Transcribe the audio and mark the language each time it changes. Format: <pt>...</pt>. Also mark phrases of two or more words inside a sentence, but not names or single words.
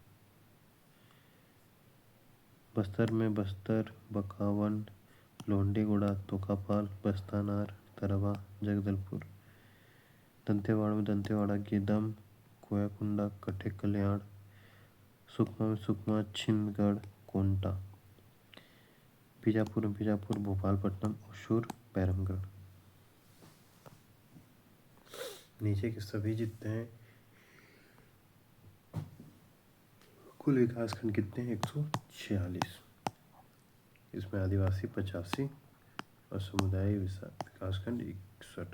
<hi>बस्तर में बस्तर, बकावन, लोंडीगुड़ा, तोकापाल, बस्तानार, तरवा, जगदलपुर। दंतेवाड़ा में दंतेवाड़ा, गीदम, कोयाकुंडा, कटे कल्याण। सुकमा में सुकमा, छिंदगढ़, कोंटा। बीजापुर में बीजापुर, भोपालपट्टनम, ओसूर, बैरमगढ़। नीचे के सभी जितने हैं कुल विकासखंड कितने हैं? 146। इसमें आदिवासी 85 और समुदाय विकासखंड 61।</hi>